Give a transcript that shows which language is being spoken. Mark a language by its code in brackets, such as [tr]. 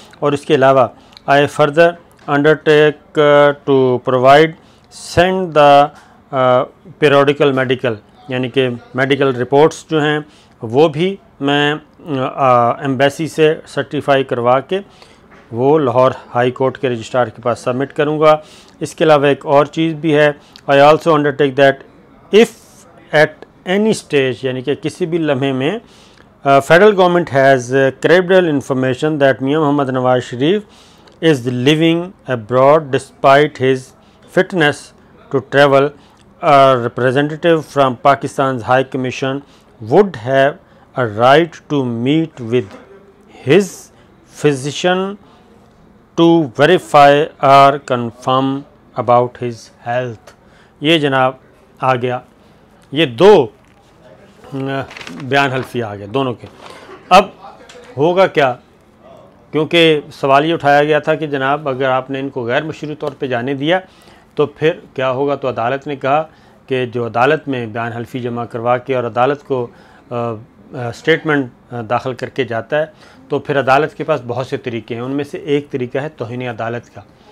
[hi] और इसके अलावा [en] I further undertake to provide send the periodical medical, [hi] यानी कि मेडिकल रिपोर्ट्स जो हैं वो भी मैं एम्बेसी से सर्टिफाई करवा के वो लाहौर हाई कोर्ट के रजिस्ट्रार के पास सबमिट करूँगा। इसके अलावा एक और चीज़ भी है, [en] I also undertake that if at any stage, [hi] यानी कि किसी भी लम्हे में [en] Federal government has credible information that Mian Muhammad Nawaz Sharif is living abroad despite his fitness to travel. A representative from Pakistan's High Commission would have a right to meet with his physician to verify or confirm about his health. [hi] ये जनाब आ गया, ये दो बयान हल्फी आ गए दोनों के। अब होगा क्या, क्योंकि सवाल ये उठाया गया था कि जनाब अगर आपने इनको गैर मशरूती तौर पे जाने दिया तो फिर क्या होगा। तो अदालत ने कहा कि जो अदालत में बयान हल्फी जमा करवा के और अदालत को स्टेटमेंट दाखिल करके जाता है तो फिर अदालत के पास बहुत से तरीके हैं, उनमें से एक तरीका है तौहीन अदालत का।